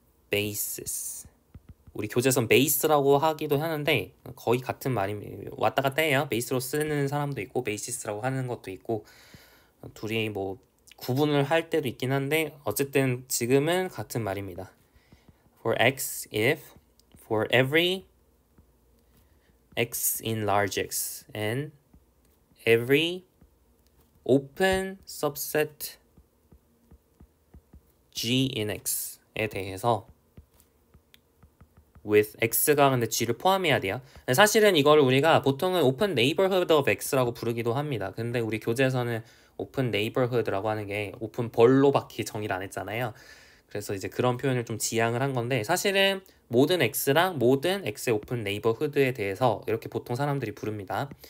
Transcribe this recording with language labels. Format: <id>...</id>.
<en>basis.</en> <ko>우리 교재선 베이스라고 하기도 하는데 거의 같은 말입니다. 왔다 갔다 해요. 베이스로 쓰는 사람도 있고 베이시스라고 하는 것도 있고 둘이 뭐 구분을 할 때도 있긴 한데 어쨌든 지금은 같은 말입니다.</ko> <en>For x if for every x in large X and every open subset G in X에 대해서 with x가</en> <ko>근데 g를 포함해야 돼요. 사실은 이걸 우리가 보통은</ko> <en>open neighborhood of x</en> <ko>라고 부르기도 합니다. 근데 우리 교재에서는 open neighborhood라고 하는 게 오픈 벌로밖에 정의를 안 했잖아요. 그래서 이제 그런 표현을 좀 지양을 한 건데 사실은 모든 x랑 모든 x의 open neighborhood에 대해서 이렇게 보통 사람들이 부릅니다.</ko>